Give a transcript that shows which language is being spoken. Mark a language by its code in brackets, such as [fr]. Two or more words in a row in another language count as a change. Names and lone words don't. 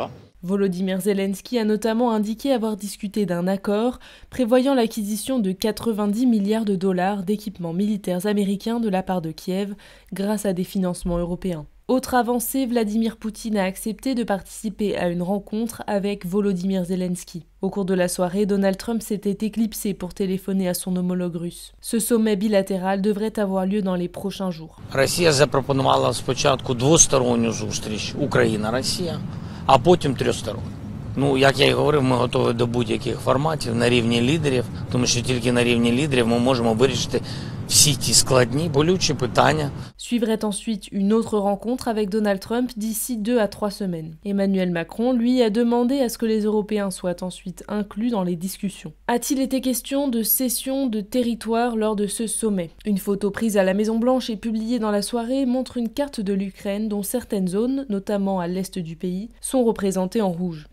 [fr] Volodymyr Zelensky a notamment indiqué avoir discuté d'un accord prévoyant l'acquisition de 90 milliards de dollars d'équipements militaires américains de la part de Kiev grâce à des financements européens. Autre avancée, Vladimir Poutine a accepté de participer à une rencontre avec Volodymyr Zelensky. Au cours de la soirée, Donald Trump s'était éclipsé pour téléphoner à son homologue russe. Ce sommet bilatéral devrait avoir lieu dans les prochains jours. [uk] Росія запропонувала спочатку двосторонню зустріч Україна-Росія, а потім трьохсторонню. Як я і говорив, ми готові до будь-яких форматів на рівні лідерів, тому що тільки на рівні лідерів ми можемо вирішити всі ті складні, болючі питання. [fr] Suivrait ensuite une autre rencontre avec Donald Trump d'ici 2 à 3 semaines. Emmanuel Macron, lui, a demandé à ce que les Européens soient ensuite inclus dans les discussions. A-t-il été question de cession de territoire lors de ce sommet? Une photo prise à la Maison-Blanche et publiée dans la soirée montre une carte de l'Ukraine dont certaines zones, notamment à l'est du pays, sont représentées en rouge.